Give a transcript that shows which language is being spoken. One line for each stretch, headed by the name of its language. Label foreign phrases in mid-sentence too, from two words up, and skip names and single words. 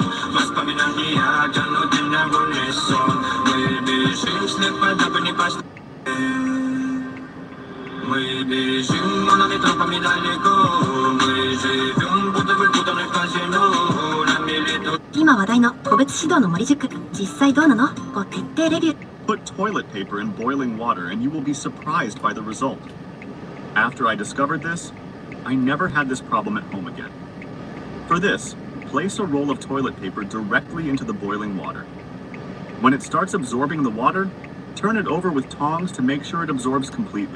Russian: Воспоминания тянут меня в унисон. Мы бежим слепо, дабы не пасть. Мы бежим малыми тропами далеко. Мы живем, будто бы путаны в казино. Нами душа.
Japanese: 今話題の個別指導の森塾、実際どうなの？を徹底レビュー。
English: Put toilet paper in boiling water and you will be surprised by the result. After I discovered this, I never had this problem at home again. For this, place a roll of toilet paper directly into the boiling water. When it starts absorbing the water, turn it over with tongs to make sure it absorbs completely.